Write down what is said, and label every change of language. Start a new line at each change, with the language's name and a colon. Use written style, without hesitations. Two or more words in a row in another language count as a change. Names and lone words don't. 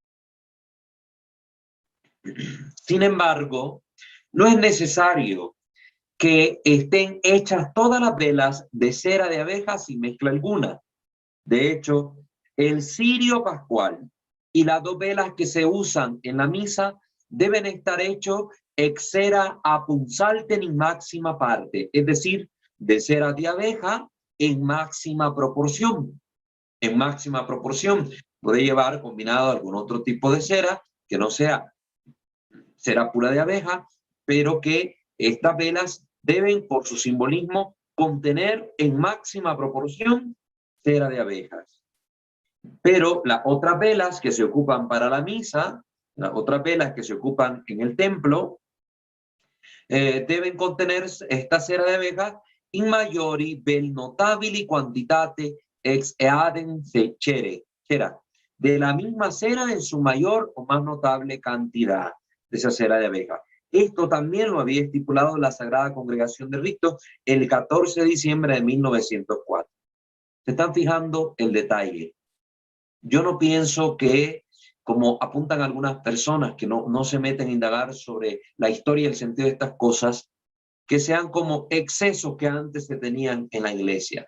Spanish: Sin embargo, no es necesario que estén hechas todas las velas de cera de abeja sin mezcla alguna. De hecho, el cirio pascual y las dos velas que se usan en la misa deben estar hechos
Latin: ex cera apunsalten in máxima parte,
Spanish: es decir, de cera de abeja en máxima proporción. En máxima proporción. Puede llevar combinado algún otro tipo de cera que no sea cera pura de abeja, pero que estas velas deben, por su simbolismo, contener en máxima proporción cera de abejas. Pero las otras velas que se ocupan para la misa, las otras velas que se ocupan en el templo, deben contener esta cera de abejas
Latin: in majori vel notabili quantitate ex eadem cera,
Spanish: de la misma cera en su mayor o más notable cantidad de esa cera de abeja. Esto también lo había estipulado la Sagrada Congregación de Ritos el 14 de diciembre de 1904. ¿Se están fijando el detalle? Yo no pienso que, como apuntan algunas personas que no se meten a indagar sobre la historia y el sentido de estas cosas, que sean como excesos que antes se tenían en la iglesia.